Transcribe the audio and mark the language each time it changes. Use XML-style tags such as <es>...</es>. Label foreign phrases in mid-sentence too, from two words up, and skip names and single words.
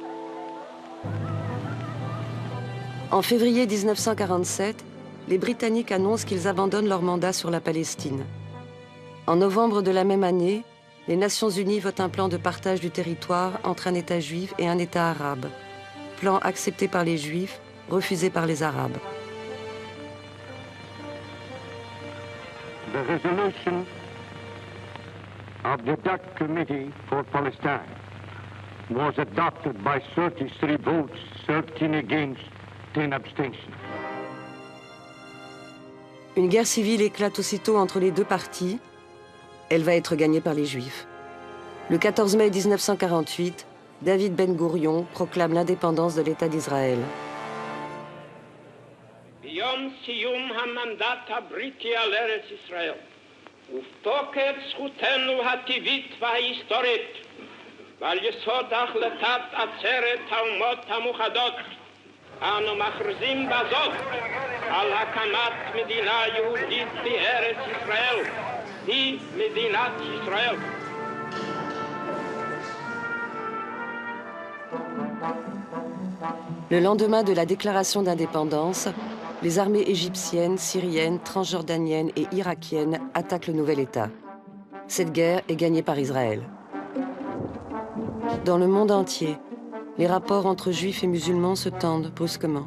<fr>En février 1947, les Britanniques annoncent qu'ils abandonnent leur mandat sur la Palestine. En novembre de la même année, les Nations Unies votent un plan de partage du territoire entre un État juif et un État arabe. Plan accepté par les Juifs, refusé par les Arabes.</fr> <en>The resolution of the DAC Committee for Palestine was adopted by 33 votes, 13 against, 10 abstentions.</en> <fr>Une guerre civile éclate aussitôt entre les deux parties. Elle va être gagnée par les Juifs. Le 14 mai 1948, David Ben Gourion proclame l'indépendance de l'État d'Israël.</fr> <he>ביום סיום המנדט הבריטי על ארץ ישראל, ובתוקף זכותנו הטבעית וההיסטורית, ועל יסוד החלטת עצרת האומות המאוחדות, אנו מכריזים בזאת על הקמת מדינה יהודית בארץ ישראל, היא מדינת ישראל.</he> <fr>Le lendemain de la déclaration d'indépendance, les armées égyptiennes, syriennes, transjordaniennes et irakiennes attaquent le nouvel État. Cette guerre est gagnée par Israël. Dans le monde entier, les rapports entre juifs et musulmans se tendent brusquement.</fr>